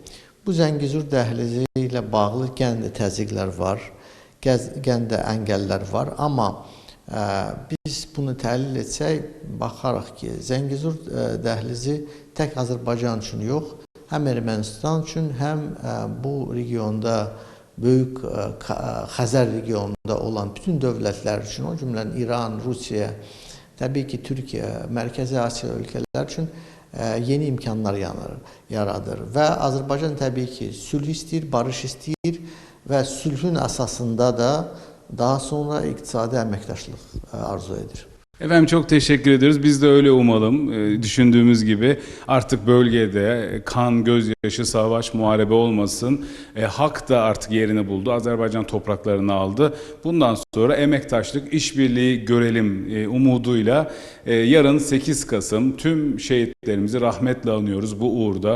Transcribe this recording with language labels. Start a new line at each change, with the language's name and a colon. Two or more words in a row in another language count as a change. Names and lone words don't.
Azerbaijani: Bu Zəngizur dəhlizi ilə bağlı gən də təzyiqlər var, gən də əngəllər var, amma biz bunu təhlil etsək, baxaraq ki, Zəngizur dəhlizi tək Azərbaycan üçün yox, həm Ermənistan üçün, həm bu regionda, böyük Xəzər regionunda olan bütün dövlətlər üçün, o cümlədən İran, Rusiya, təbii ki, Türkiyə, Mərkəzi Asiya ölkələr üçün yeni imkanlar yaradır. Və Azərbaycan təbii ki, sülh istəyir, barış istəyir və sülhün əsasında da daha sonra iqtisadi əməkdaşlıq arzu edir.
Turkish: Efendim çok teşekkür ediyoruz. Biz de öyle umalım. Düşündüğümüz gibi artık bölgede kan, gözyaşı, savaş, muharebe olmasın. Hak da artık yerini buldu. Azerbaycan topraklarını aldı. Bundan sonra emektaşlık, işbirliği görelim umuduyla yarın 8 Kasım tüm şehitlerimizi rahmetle anıyoruz bu uğurda.